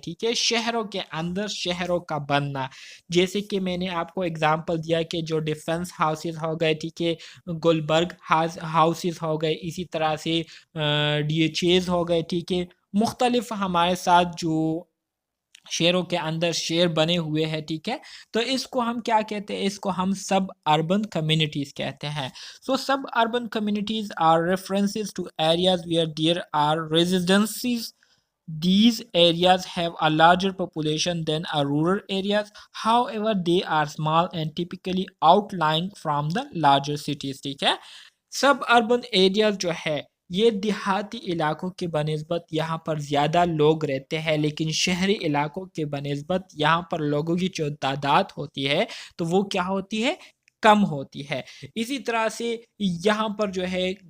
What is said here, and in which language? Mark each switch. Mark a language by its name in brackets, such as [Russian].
[Hindi] ठीक है, शहरों के अंदर शहरों का बनना. जैसे कि मैंने आपको एग्जांपल दिया कि जो डिफेंस हाउसेस हो गए, ठीक है, गुलबर्ग हाउसेस हो गए, इसी तरह से DHAs हो गए, ठीक है, मुख्तलिफ हमारे साथ जो शहरों के अंदर शहर बने हुए हैं, ठीक है, तो इसको हम क्या कहते हैं, इसको हम सब अर्बन कम्युनिटीज़ कहते हैं. [English] So सब urban communities are references to areas where there are residencies. These areas have a larger population than a rural areas. However, they are small and typically outlying from the larger cities. [Hindi] ठीक है, सब urban areas जो है ये देहाती इलाकों के बनिस्बत यहाँ पर ज़्यादा लोग रहते हैं, लेकिन शहरी इलाकों के बनिस्बत यहाँ पर लोगों की जो तादाद होती है तो वो क्या होती है, कम होती है. इसी तरह से यहाँ पर जो है